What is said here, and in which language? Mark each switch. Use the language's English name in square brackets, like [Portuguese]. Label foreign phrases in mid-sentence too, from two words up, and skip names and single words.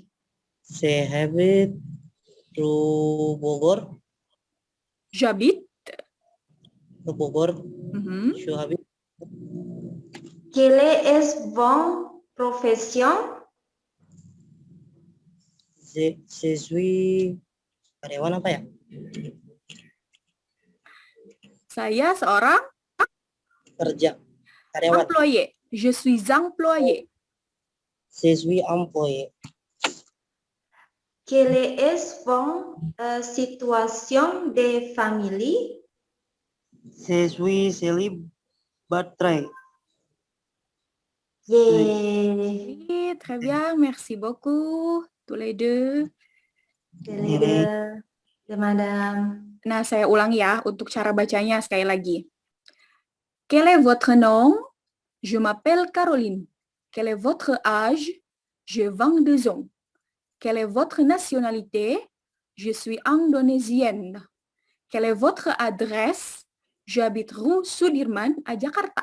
[French] J'habite rue Bogor. J'habite. Bogor. J'habite. Quelle est votre profession? Je suis [Indonesian] karyawan apa ya? Saya seorang Kerja. Karyawan. [French] employé. Je suis employé. Je suis employé. Quelle est votre situation de famille? Je suis célibataire. [English] Yeah. [French] Oui, très bien, merci beaucoup, tous les deux. De madame. [Indonesian] Nah, saya ulangi ya untuk cara bacanya sekali lagi. [French] Quel est votre nom? Je m'appelle Caroline. Quel est votre âge? J'ai 22 ans. Quelle est votre nationalité? Je suis indonésienne. Quelle est votre adresse? J'habite rue Sudirman à Jakarta.